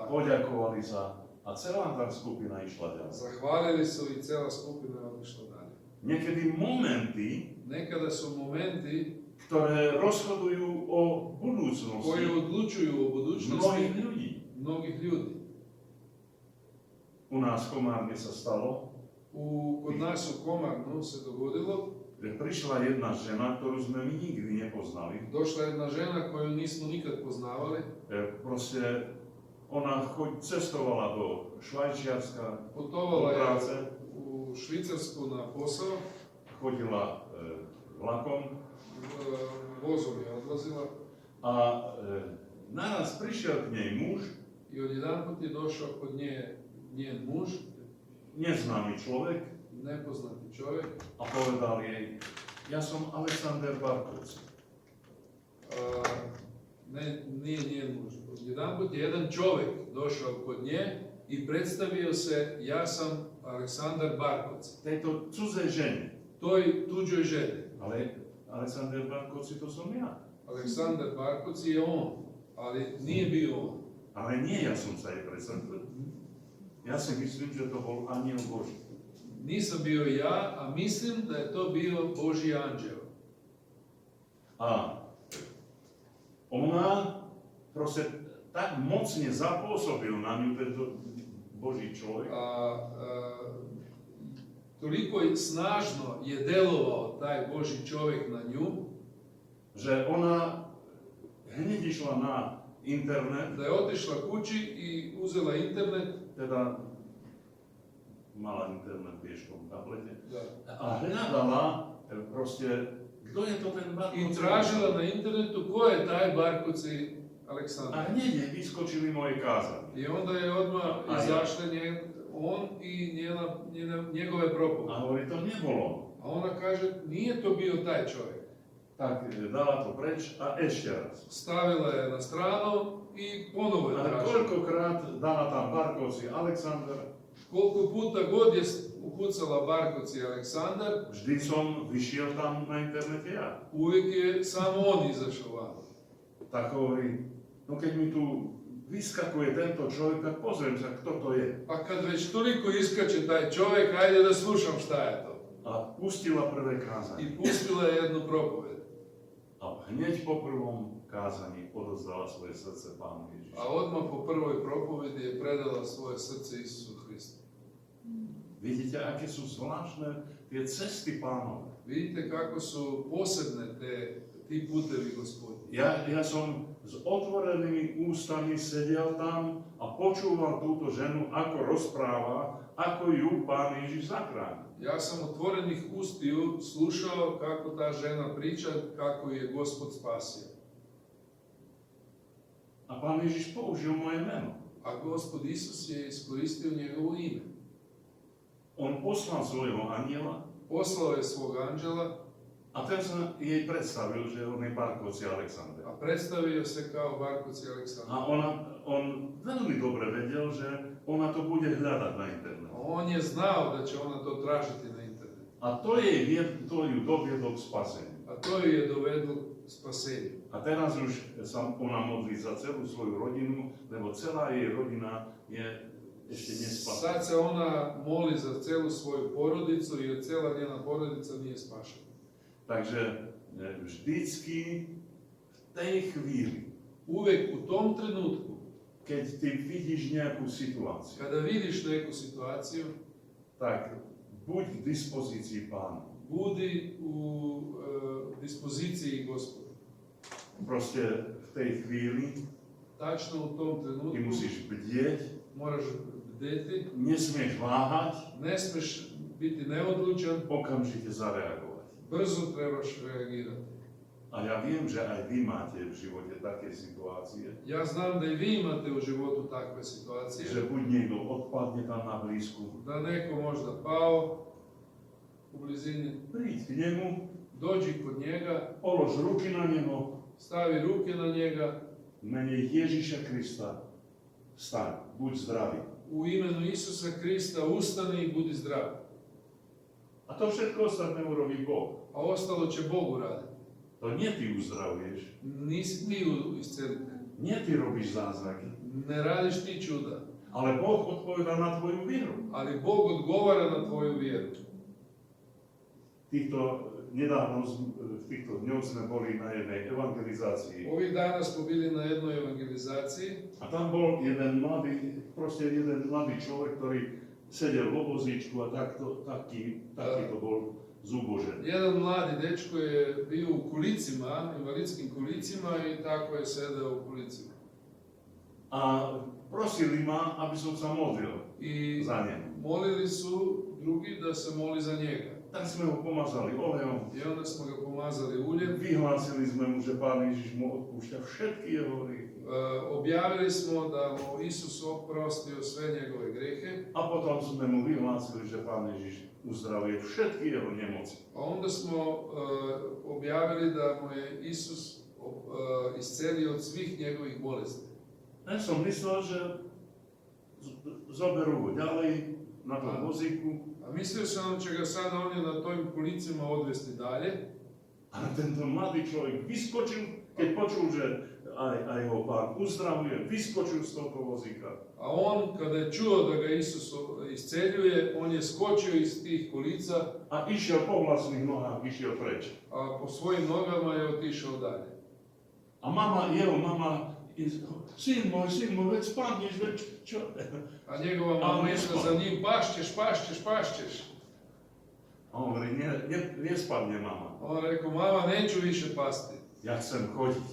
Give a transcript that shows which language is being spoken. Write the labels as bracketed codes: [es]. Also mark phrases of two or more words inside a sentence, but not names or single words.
[sk] Poďakovali sa a celá tá skupina išla ďalej. [sr] Zahvalili su i cijela skupina je otišla dalje. [sk] Niekedy momenty, [sr] Nekada su momenti [sk] ktoré rozhodujú o [sr] koji [sk] budúcnosti [sr] odlučuju o [sk] mnohých [sr] budućnosti [sk] ľudí. [sr] mnogih ljudi. [sk] U nás v Komárne sa stalo, [sr] Kod nas u Komarnu se dogodilo, [sk] že prišla jedna žena, ktorú sme my nikdy nepoznali. [sr] došla jedna žena koju nismo nikad poznavali, [sk] Proste ona cestovala do Švajčiarska, [sr] putovala do je [sk] práce, [sr] u Švicarsku na posao, [sk] chodila vlakom [sr] vozom je odlazila [sk] a naraz prišiel k nej muž, [sr] i odjedanput je došao kod njen muž, [sk] neznámy človek, [sr] nepoznati čovjek, [sk] a povedal jej, ja som Alexander Barkovci. [sr] Nije njen muž. Odjedanput je jedan čovjek došao kod nje i predstavio se, ja sam Aleksandar Barkovci, [sk] Tejto cudzej žene. [sr] toj tuđoj ženi. [sk] Ale Alexander Barkovci to som ja. [sr] Aleksandar Barkovci je on, ali nije bio on. [sk] Ale nie ja som sa jej predstavil. Ja si myslím, že to bol aniel Boží. [sr] Nisam bio ja, a mislim da je to bio Božji anđeo. [sk] A ona proste tak mocne zapôsobil na ňu tento Boží človek, [sr] Toliko snažno je delovao taj Božji čovjek na nju, [sk] že ona hneď išla na internet, [sr] da je otišla kući i uzela internet, [sk] teda mala internet v tom tablete, [sr] da, [sk] a hľadala proste, kto je to ten [sr] i [sk] Barkovci. [sr] tražila na internetu ko je taj Barkovci A Aleksandar. [sk] hneď jej vyskočili moje kázanie. [sr] I onda je odmah [sk] A ja. [sr] izašla on i njegove propovede. [sk] A hovorí, to nebolo. [sr] A ona kaže, nije to bio taj čovjek. [sk] Tak dala to preč a ešte raz. [sr] Stavila je na stranu i ponovo je [sk] Ale [sr] tražila. [sk] koľkokrát dala tam Barkovci Aleksandar, [sr] Koliko puta god je ukucala Barkovci Aleksandar, [sk] vždy som vyšiel tam na internete ja. [sr] uvijek je samo on izašao van. [sk] Tak hovorí, no keď mi tu vyskakuje tento človek, tak pozriem sa, kto to je. [sr] A kad već toliko iskače taj čovjek, ajde da slušam šta je to. [sk] A pustila prvé kázanie. [sr] I pustila je jednu propoved. [sk] A hneď po prvom kázaní odozdala svoje srdce Pánu Ježišu. [sr] A odmah po prvoj propovedi je predala svoje srce Isusu Hristu. [sk] Vidíte, aké sú zvláštne tie cesty Pánove. [sr] Vidite kako su posebne ti putevi Gospodnji. [sk] Ja som s otvorenými ústami sedel tam a počúval túto ženu, ako rozpráva, ako ju Pán Ježiš zachránil. [sr] Ja sam otvorenih ustiju slušao kako ta žena priča, kako je Gospod spasio. [sk] A Pán Ježiš použil moje meno. [sr] A Gospod Isus je iskoristio njegovo ime. [sk] On poslal svojho aniela [sr] Poslao je svog anđela [sk] A ten sa jej predstavil, že on je Barkovci Aleksandr. [sr] A predstavio se kao Barkovci Aleksandar. [sk] A on veľmi dobre vedel, že ona to bude hľadať na internetu. [sr] A on je znao da će ona to tražiti na internetu. [sk] A to ju doviedlo k spaseniu. [sr] A to ju je dovedlo k spasenju. [sk] A teraz už sa ona modlí za celú svoju rodinu, lebo celá jej rodina je ešte nespasená. [sr] Sad se ona moli za celu svoju porodicu jer cela njena porodica nije spašena. [sk] Takže vždycky v tej chvíli, [sr] Uvek u tom trenutku, [sk] keď ty vidíš nejakú situáciu, [sr] kada vidiš neku situaciju, [sk] tak buď k dispozícii Pánu. [sr] budi u dispoziciji Gospoda. [sk] Proste v tej chvíli [sr] Tačno u tom [sk] ty [sr] trenutku [sk] musíš bdieť, [sr] moraš bdeti, [sk] nesmieš váhať, [sr] ne smiješ biti neodlučan, [sk] okamžite zareagovať. [sr] brzo trebaš reagirati. [sk] A ja viem, že aj vy máte v živote také situácie, [sr] Ja znam da i vi imate u životu takve situacije, [sk] že buď niekto odpadne tam na blízku, [sr] da neko možda pao u blizini, [sk] príď k nemu, [sr] dođi kod njega, [sk] polož ruky na neho, [sr] stavi ruke na njega, [sk] v mene Ježiša Krista, staň, buď zdravý. [sr] u imenu Isusa Krista ustani i budi zdrav. [sk] A to všetko ostatné urobí Boh. [sr] A ostalo će Bog uraditi. [sk] To nie ty uzdravuješ, [sr] Nisi ti iscelitelj, [sk] nie ty robíš zázraky, [sr] ne radiš ti čuda, [sk] ale Boh odpovedá na tvoju vieru. [sr] ali Bog odgovara na tvoju vjeru. [sk] Nedávno v týchto dňoch sme boli na jednej evangelizácii. [sr] Ovih dana smo bili na jednoj evangelizaciji [sk] A tam bol jeden mladý človek, ktorý sedel vo vozíčku a taký to bol zúbožený. [sr] jedan mladi dečko je bio u kolicima, invalidskim kolicima i tako je sedeo u kolicima. [sk] A prosili ma, aby som sa modlil [sr] I [sk] za neho. [sr] molili su drugi da se moli za njega. [sk] Tak sme ho pomazali olejom, [sr] I onda smo ga pomazali uljem, [sk] vyhlásili sme mu, že Pán Ježiš mu odpúšťa všetky jeho hriechy. [sr] objavili smo da mu Isus oprostio sve njegove grehe, [sk] A potom sme mu vyhlásili, že Pán Ježiš uzdravuje všetky jeho nemoci. [sr] a onda smo objavili da mu je Isus iscelio od svih njegovih bolesti. [sk] Ja som myslel, že zoberú ho ďalej na tom vozíku, [sr] A mislio sam da će ga sada oni na tojim kolicima odvesti dalje, [sk] ale tento mladý človek vyskočil, keď počul, že aj ho Pán uzdravuje, vyskočil z toho vozíka. [sr] a on kada je čuo da ga Isus isceljuje, on je skočio iz tih kolica, [sk] A išiel po vlastných nohách, išiel preč. [sr] a po svojim nogama je otišao dalje. [sk] A jeho mama, syn môj, veď spadneš, veď čo? [sr] A njegova mama išla za njim, pašćeš. [sk] A on hovorí, nie spadne mama, [sr] A on rekao, mama, neću više pasti, [sk] ja chcem chodiť.